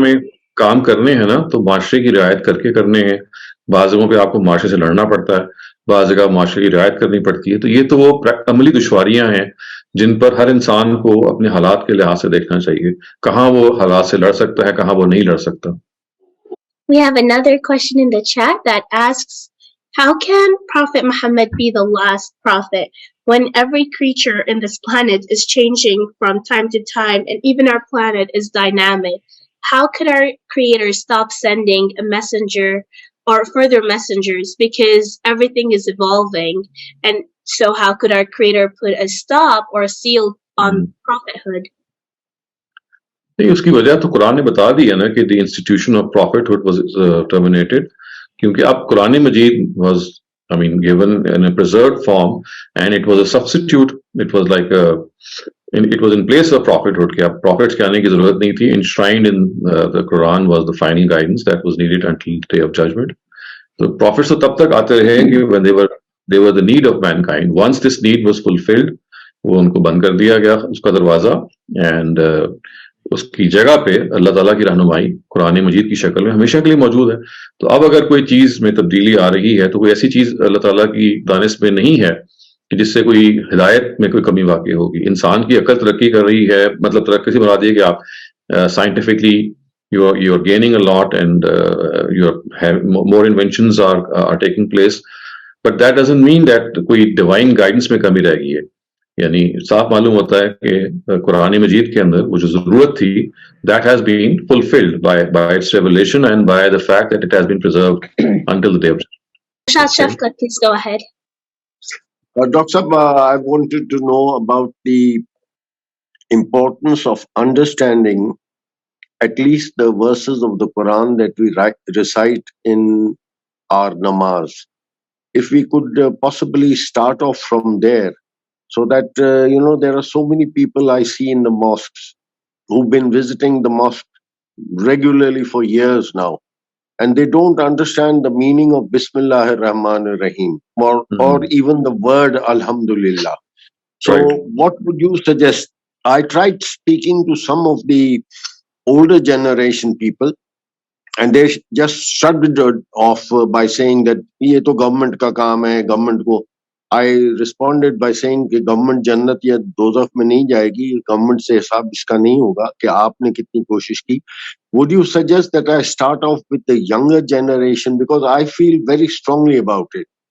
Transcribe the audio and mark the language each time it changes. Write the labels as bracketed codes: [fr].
[ur] میں کام کرنے ہیں نا تو معاشرے کی رعایت کر کے کرنے ہیں. بعض جگہوں پہ آپ کو معاشرے سے لڑنا پڑتا ہے, بعض جگہ معاشرے کی رعایت کرنی پڑتی ہے. تو یہ تو وہ عملی دشواریاں ہیں جن پر ہر انسان کو اپنے حالات کے لحاظ سے دیکھنا چاہیے, کہاں وہ حالات سے لڑ سکتا ہے, کہاں وہ نہیں لڑ سکتا. [en] We have another question in the chat that asks, how can Prophet Muhammad be the last prophet when every creature in this planet is changing from time to time and even our planet is dynamic? How could our creator stop sending a messenger or further messengers because everything is evolving? And so how could our creator put a stop or a seal on prophethood? [ur] نہیں, اس کی وجہ تو قرآن نے بتا دی ہے نا کہ [en] the institution of prophethood was terminated, [ur] کیونکہ اب قرآن مجید [en] Was given in a preserved form and it was a substitute. It was like it was in place of prophethood. [ur] کہ اب prophets کے آنے کی ضرورت نہیں تھی. [en] Enshrined in the Quran was the final guidance that was needed until the day of judgment. So prophets [ur] تو تب تک آتے رہے کہ [en] when they were the need of mankind. Once this need was fulfilled, [ur] وہ ان کو بند کر دیا گیا اس کا دروازہ, and اس کی جگہ پہ اللہ تعالیٰ کی رہنمائی قرآن مجید کی شکل میں ہمیشہ کے لیے موجود ہے. تو اب اگر کوئی چیز میں تبدیلی آ رہی ہے تو کوئی ایسی چیز اللہ تعالیٰ کی دانش میں نہیں ہے کہ جس سے کوئی ہدایت میں کوئی کمی واقع ہوگی. انسان کی عقل ترقی کر رہی ہے, مطلب ترقی سے مراد یہ کہ آپ scientifically [en] you are gaining a lot and you have more inventions are taking place, but that doesn't mean that [ur] کوئی ڈیوائن گائیڈنس میں کمی رہ گئی ہے. یعنی صاف معلوم ہوتا ہے کہ قرآن مجید کے اندر وہ جو ضرورت تھی [en] that has been fulfilled by its revelation and by the fact that it has been preserved until the day of judgment. Shad Shafqat, please go ahead. Dr. Sab, I wanted to know about the importance of understanding at least the verses of the Quran that we recite in our namaz. If we could possibly start off from there, so that, there are so many people I see in the mosques who've been visiting the mosque regularly for years now, and they don't understand the meaning of Bismillahir Rahmanir Rahim or even the word Alhamdulillah. So what would you suggest? I tried speaking to some of the older generation people, and they just shrugged it off by saying that [ur] ye to government ka kaam hai, government ko. [en] I responded by saying [ur] کہ government جنت یا دوزخ میں نہیں جائے گی, government سے حساب اس کا نہیں ہوگا کہ آپ نے کتنی کوشش کی. [en] Would you suggest that I start off with the younger generation, because I feel very strongly about it.